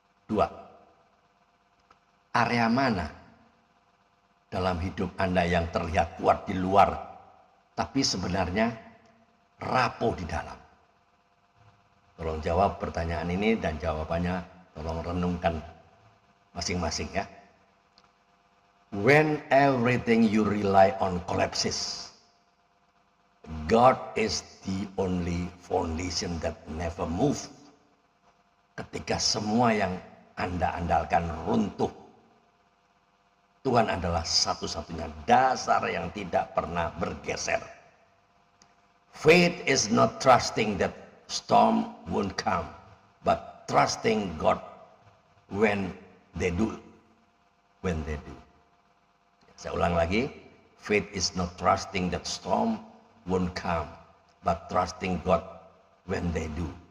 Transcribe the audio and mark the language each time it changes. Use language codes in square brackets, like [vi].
[id] 2. Area mana dalam hidup Anda yang terlihat kuat di luar, tapi sebenarnya rapuh di dalam? Tolong jawab pertanyaan ini dan jawabannya tolong renungkan masing-masing ya. [en] When everything you rely on collapses, God is the only foundation that never move. [id] Ketika semua yang Anda andalkan runtuh, Tuhan adalah satu-satunya dasar yang tidak pernah bergeser. [en] Faith is not trusting that storm won't come, but trusting God when they do. [id] Saya ulang lagi, [en] faith is not trusting that storm won't come, but trusting God when they do.